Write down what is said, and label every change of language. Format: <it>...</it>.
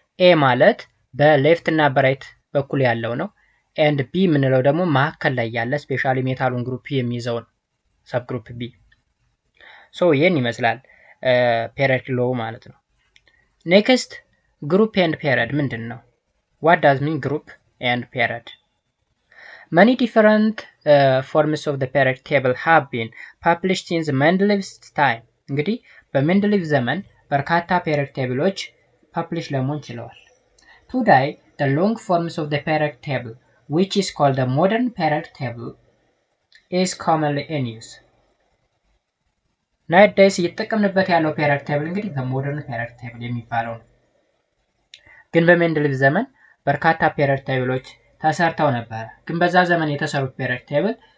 <am>ኤ ማለት በሌፍት እና በራይት በኩል ያለው ነው። ኤንድ ቢ የምንለው ደግሞ መካከል ላይ ያለ ስፔሻሊ ሜታሉን ግሩፕ የሚይዘው ነው። ሰብ ግሩፕ ቢ። ሶ ይህን ይመስላል ፔሪድ ሎው ማለት ነው። ኔክስት ግሩፕ ኤንድ ፔሪድ ምንድን ነው?</am> <en>ዋት ዳዝ ሚን ግሩፕ ኤንድ ፔሪድ? Many different forms of the period table have been published in the Mendeleev's time.</en> <am>እንግዲህ በሜንደሊቭ ዘመን በርካታ ፔሪድ ቴብሎች ፐብሊሽ ለመሆን ችለዋል። Today, the long forms of the period table, which is called the modern period table, is commonly in use. Nowadays እየተጠቀምንበት ያለው ፔሪድ ቴብል እንግዲህ the modern period table የሚባለው ነው። ግን በሜንደሊቭ ዘመን በርካታ ፔሪድ ቴብሎች ተሰርተው ነበር። ግን በዛ ዘመን የተሰሩት ፔሪድ ቴብል</am>